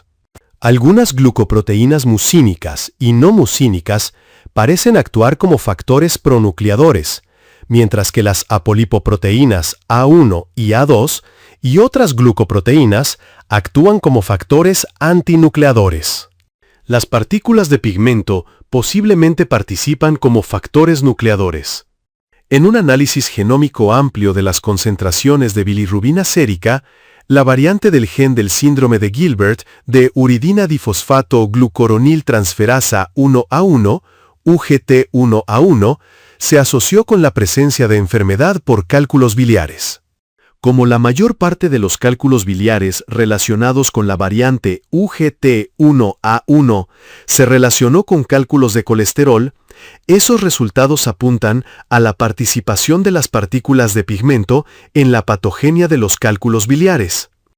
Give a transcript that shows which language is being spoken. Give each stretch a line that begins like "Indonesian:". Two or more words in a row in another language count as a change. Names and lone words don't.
Spanish: Algunas glucoproteínas mucínicas y no mucínicas parecen actuar como factores pronucleadores, mientras que las apolipoproteínas A1 y A2 y otras glucoproteínas actúan como factores antinucleadores. Las partículas de pigmento posiblemente participan como factores nucleadores. En un análisis genómico amplio de las concentraciones de bilirrubina sérica, la variante del gen del síndrome de Gilbert de uridina difosfato glucoronil transferasa 1A1, UGT1A1, se asoció con la presencia de enfermedad por cálculos biliares. Como la mayor parte de los cálculos biliares relacionados con la variante UGT1A1 se relacionó con cálculos de colesterol, esos resultados apuntan a la participación de las partículas de pigmento en la patogenia de los cálculos biliares.